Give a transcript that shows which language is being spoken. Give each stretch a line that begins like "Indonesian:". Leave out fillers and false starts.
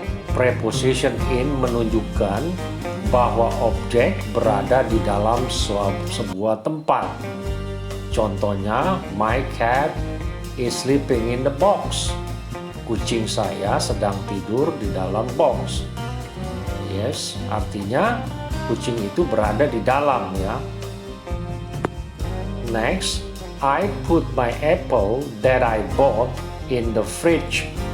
Indonesian: Preposition in menunjukkan bahwa objek berada di dalam sebuah tempat. Contohnya,
English: my cat is sleeping in the box.
Indonesian: Kucing saya sedang tidur di dalam box. Yes, artinya kucing itu berada di dalam ya.
English: Next, I put my apple that I bought in the fridge.